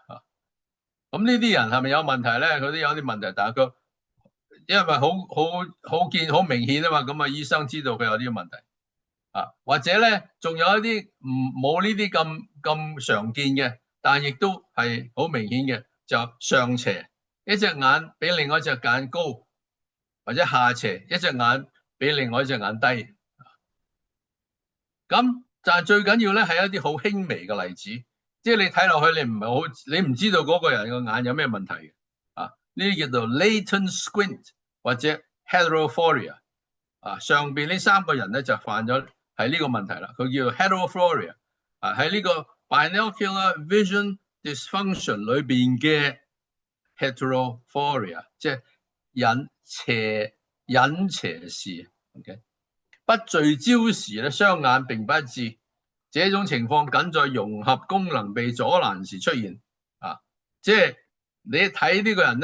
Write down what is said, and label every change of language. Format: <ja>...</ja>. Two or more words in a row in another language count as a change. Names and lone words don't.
<yue>咁呢啲人係咪有問題咧？佢都有啲問題，但係佢因為好明顯啊嘛，咁醫生知道佢有啲問題或者咧仲有一啲冇呢啲咁常見嘅，但係亦都係好明顯嘅，就上斜，一隻眼比另外一隻眼高，或者下斜，一隻眼比另外一隻眼低。咁但係最緊要咧係一啲好輕微嘅例子，即係你睇落去你唔知道嗰個人個眼有咩問題嘅呢啲叫做</yue> <en>latent squint</en> <yue>或者 heterophoria 上邊呢三個人咧就犯咗係呢個問題啦，佢叫 heterophoria 喺呢個</yue> <en>binocular vision dysfunction</en> <yue>裏邊嘅 heterophoria， 即係隱斜視。OK， 不聚焦時咧雙眼並不一致，這種情況僅在融合功能被阻攔時出現即係你睇呢個人</yue>